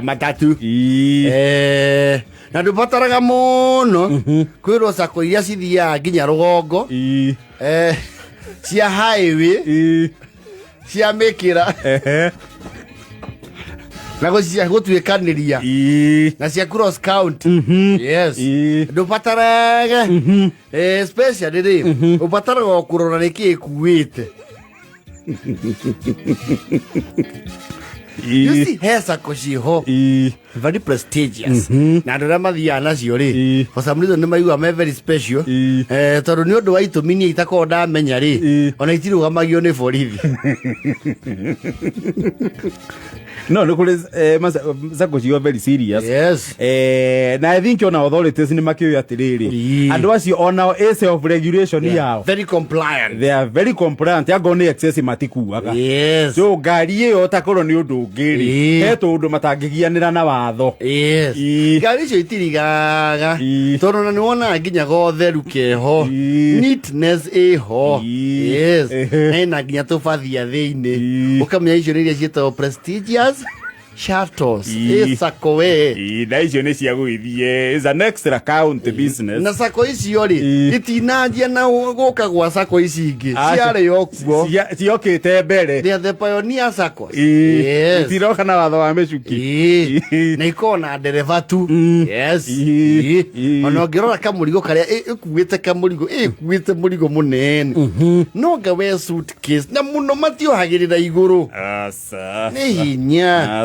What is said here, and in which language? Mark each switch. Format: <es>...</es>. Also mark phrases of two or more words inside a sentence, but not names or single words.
<ki>na ndũbataraga mũno kwĩrwo sako iria cithiaga nginya rũgongo cia highway cia mĩkĩra na gũtuĩkanĩria na cia</ki> <en>cross count yes</en> <ki>ndũbataraga especially rĩ ũbataraga kũrora nĩkĩ ĩkuĩte.</ki> <en>You see hair</en> <ki>sako ciho</ki> <en>very prestigious</en> <ki>na andũ arĩa mathiaga nacio rĩ</ki> <en>for some reason</en> <ki>nĩ maigua me</ki> <en>very special</en> <ki>tondũ nĩ ũndũ wa itũmi niĩ itakorwo ndamenya rĩ ona itirũgamagio nĩ borithi.</ki> <en>No, look,</en> <ki>sako ciho</ki> <en>very serious. Yes.</en> <ki>Na</ki> <en>I think on authorities</en> <ki>nĩ makĩoya atĩrĩrĩ andũ acio ona</ki> <en>self regulation</en> <ki>yao</ki> <en>very compliant. They are very compliant.</en> <ki>Yago nĩ excess matikuaga.</ki> <en>Yes.</en> <ki>So ngari ĩyo takorwo nĩ ũndũ ũngĩ rĩ he tũndũ matangĩgianĩra na watho.</ki> <en>Yes.</en> <ki>Ngari icio itirigaga tondũ na nĩ wonaga nginya gotheru keho neatness ĩho.</ki> <en>Yes.</en> <ki>Hena nginya tũbathia thĩinĩ ũkamenya icio nĩ iria ciĩtagwo</ki> <en>prestigious shuttles</en> <ki>sako we na icio nĩ cia gũithie</ki> <en>is an extra count business</en> <ki>na sako icio rĩ itinanjia na gũka gwa sako ici ingĩ ciarĩ okuo ciokĩte mbere</ki> <en>they are the pioneer sako</en> <ki>itiroka na watho wa mĩcuki na ikona ndereba tu yes ona ũngĩrora kamũrigo karĩa ĩkuĩte kamũrigo ĩkuĩte mũrigo mũnene no ngawe suitcase na mũno matiohagĩrĩra igũrũ nĩ hinya</ki>